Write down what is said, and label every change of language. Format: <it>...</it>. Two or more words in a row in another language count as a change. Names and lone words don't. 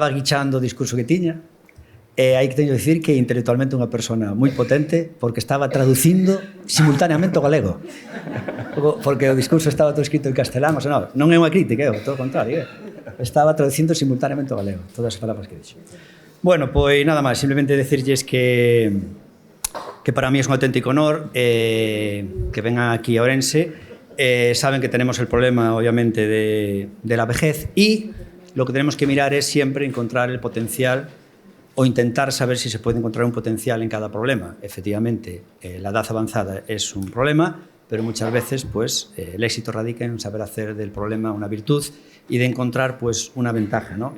<gl>Estaba guichando o discurso que tiña, hai que teño que dicir que intelectualmente unha persona moi potente porque estaba traducindo simultaneamente o galego. Porque o discurso estaba todo escrito en castelán, o sea, non é unha crítica, todo o contrario. Estaba traducindo simultaneamente o galego, todas as palabras que dixo. Bueno, pois nada máis, simplemente decirlles que para mí é un auténtico honor</gl> <es>que vengan aquí</es> <gl>a Ourense.</gl> <es>Saben que tenemos el problema, obviamente, de la vejez y lo que tenemos que mirar es siempre encontrar el potencial o intentar saber si se puede encontrar un potencial en cada problema. Efectivamente, la edad avanzada es un problema, pero muchas veces pues, el éxito radica en saber hacer del problema una virtud y de encontrar pues, una ventaja, ¿no?</es>